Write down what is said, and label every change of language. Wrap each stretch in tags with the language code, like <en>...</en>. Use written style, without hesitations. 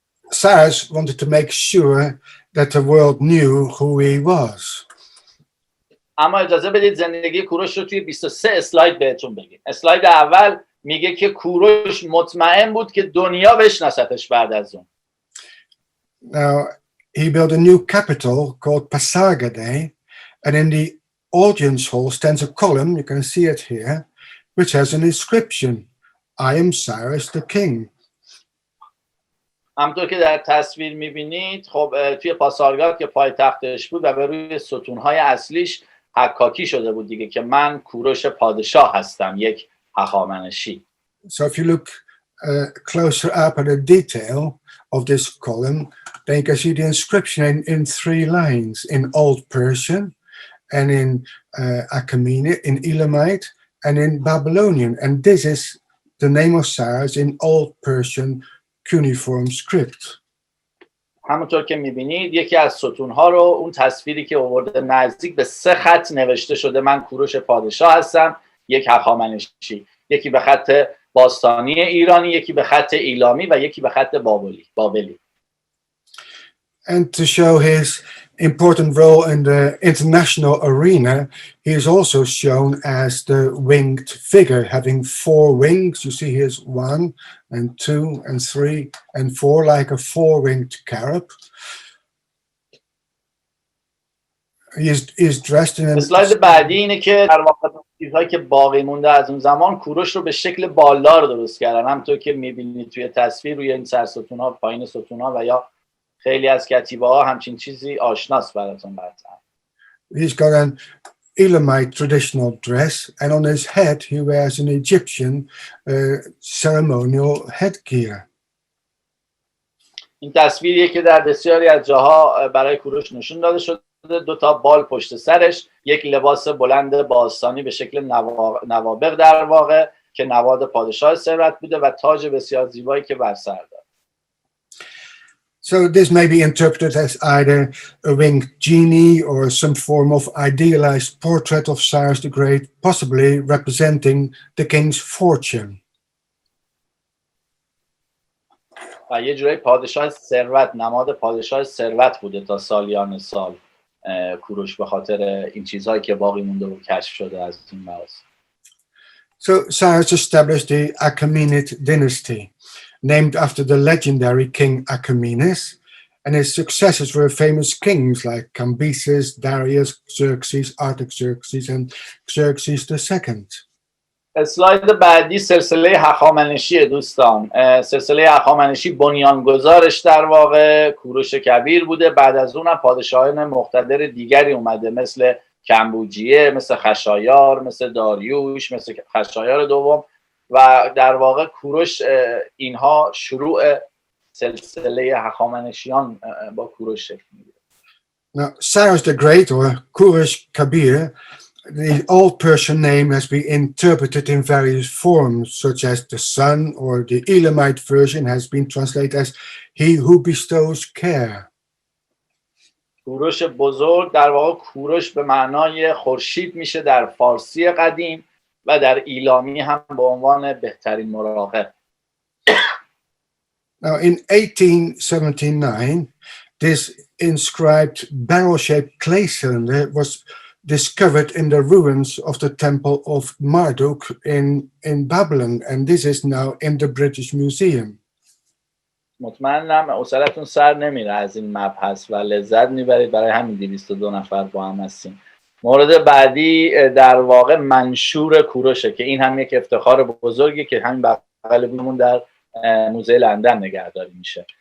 <en>Cyrus wanted to make sure that the world knew who he was.</en> <fa>اما اجازه بدید زندگی کوروش رو توی 23 اسلاید بهتون بگیم. اسلاید اول میگه که کوروش مطمئن بود که دنیا بشناستش بعد از اون.</fa> <en>Now, he built a new capital called Pasargadae, and in the audience hall stands a column, you can see it here, which has an inscription, I am Cyrus the King.</en> <fa>همونطور که در تصویر میبینید خب توی پاسارگاد که پایتختش بود و به روی ستونهای اصلیش حکاکی شده بود دیگه که من کوروش پادشاه هستم، یک هخامنشی.</fa> <en>So if you look closer up at the detail of this column, then you can see the inscription in 3 lines, in Old Persian and in Achaemenid, in Elamite and in Babylonian. And this is the name of Cyrus in Old Persian cuneiform script.</en> <fa>همونطور که میبینید یکی از ستونها رو اون تصویری که آورده نزدیک به 3 خط نوشته شده من کوروش پادشاه هستم، یک هخامنشی، یکی به خط باستانی ایرانی، یکی به خط ایلامی و یکی به خط بابلی.</fa> <en>And to show his important role in the international arena, he is also shown as the winged figure, having 4 wings. You see here's 1 and 2 and 3 and 4, like a 4-winged carib. He is dressed in</en> <fa>اسلاید بعدی اینه که در واقع چیزهایی که باقی مونده از اون زمان کوروش رو به شکل بالدار درست کردن. همونطور که میبینید توی تصویر روی این سرستون‌ها، پایین ستون‌ها و یا خیلی از کتیبه‌ها همچین چیزی آشناست براتون قطعا.</fa> <en>He's got an Elamite traditional dress, and on his head he wears an Egyptian ceremonial headgear.</en> <fa>این تصویریه که در بسیاری از جاها برای کوروش نشون داده شده. 2 تا بال پشت سرش، یک لباس بلند باستانی به شکل نوابغ در واقع که نواد پادشاه ثروت بوده و تاج بسیار زیبایی که بر سر داره.</fa> <en>So this may be interpreted as either a winged genie or some form of idealized portrait of Cyrus the Great, possibly representing the king's fortune.</en> <fa>و یه جورایی پادشاه ثروت، نماد پادشاه ثروت بوده تا سالیان سال کوروش، به خاطر این چیزهایی که باقی مونده و کشف شده از این لحاظ.</fa> <en>So Cyrus established the Achaemenid dynasty, named after the legendary king Achaemenes, and his successors were famous kings like Cambyses, Darius, Xerxes, Artaxerxes, and Xerxes II.</en> <fa>اسلاید بعدی سلسله هخامنشی دوستان. سلسله هخامنشی بنیانگذارش در واقع کوروش کبیر بوده. بعد از اونم پادشاهان مقتدر دیگری اومده، مثل کمبوجیه، مثل خشایار، مثل داریوش، مثل خشایار دوم، و در واقع کوروش اینها شروع سلسله هخامنشیان با کوروش شکل میگیره.</fa> <en>Now, Cyrus the Great, or Kurosh Kabir, the old Persian name has been interpreted in various forms, such as the sun, or the Elamite version has been translated as he who bestows care.</en> <fa>کوروش بزرگ در واقع کوروش به معنای خورشید میشه در فارسی قدیم و در ایلامی هم به عنوان بهترین مراقب.</fa> <en>Now, in 1879, this inscribed barrel-shaped clay cylinder was discovered in the ruins of the temple of Marduk in Babylon, and this is now in the British Museum.</en> <fa>مطمئنم حوصلتون سر نمیره از این مبحث و لذت میبرید، برای همین 202 نفر با هم هستیم. مورد بعدی در واقع منشور کوروشه که این هم یک افتخار بزرگی که همین بغل بومون در موزه لندن نگهداری میشه.</fa>